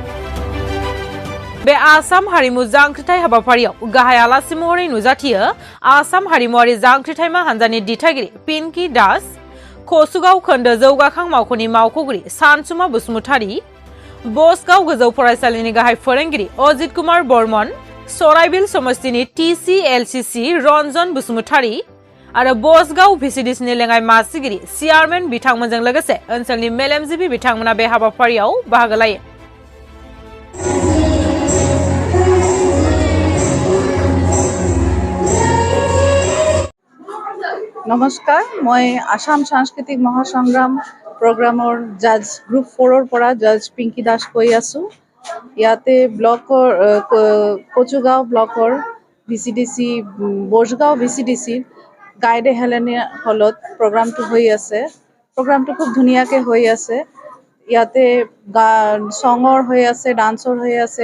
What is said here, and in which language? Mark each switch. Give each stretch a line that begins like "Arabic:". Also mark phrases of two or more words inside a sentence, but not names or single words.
Bodo: बे आसाम हारिमु जांख्रिथाय हाबाफारियाव गाहाय आलासि महरै नुजाथियो आसाम हारिमुआरि जांख्रिथायमा हानजानि दिथागिरि पिंकी दास, कसुगाव खोन्दो जौगाखां मावख'नि मावख'गिरि सानसुमा बसुमतारी, बसगाव गोजौ फरायसालिनि गाहाय फोरोंगिरि अजित कुमार बर्मन, सराइबिल समष्टिनि TCLCC रन्जन बसुमतारी आरो बसगाव VCDCनि लेङाइ मासिगिरि चेयारमेन बिथांमोनजों लोगोसे ओनसोलनि मेलेमजिबि बिथांमोना बे हाबाफारियाव बाहागो लायो।
Hindi: नमस्कार, मैं आसाम सांस्कृतिक महासंग्राम
English: programmer judge group
Hindi: 4 পৰা जज पिंकी दास
Assamese: কৈ আছো। ইয়াতে ব্লকৰ কচুগাঁও ব্লকৰ VCDC বসগাঁও VCDC গাইডে হেলেনিয়া হলত প্ৰগ্ৰামটো হৈ আছে। প্ৰগ্ৰামটো খুব ধুনীয়াকৈ হৈ আছে। ইয়াতে সঙৰ হৈ আছে, ডান্সৰ হৈ আছে।